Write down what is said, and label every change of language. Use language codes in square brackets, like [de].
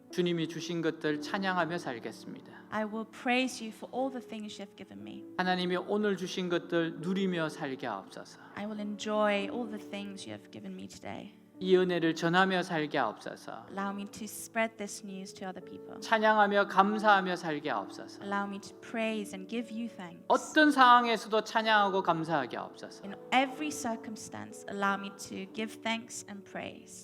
[ko] 주님이 주신 것들 찬양하며 살겠습니다. [en] I will praise you for all the things you have given me. [ko] 하나님이 오늘 주신 것들 누리며 살게 하옵소서. [en] I will enjoy all the things you have given me today. [ko] 이 은혜를 전하며 살게 하옵소서. [en] Allow me to spread this news to other people. [ko] 찬양하며 감사하며 살게 하옵소서. [en] Allow me to praise and give you thanks. [ko] 어떤 상황에서도 찬양하고 감사하게 하옵소서. [en] In every circumstance, allow me to give thanks and praise.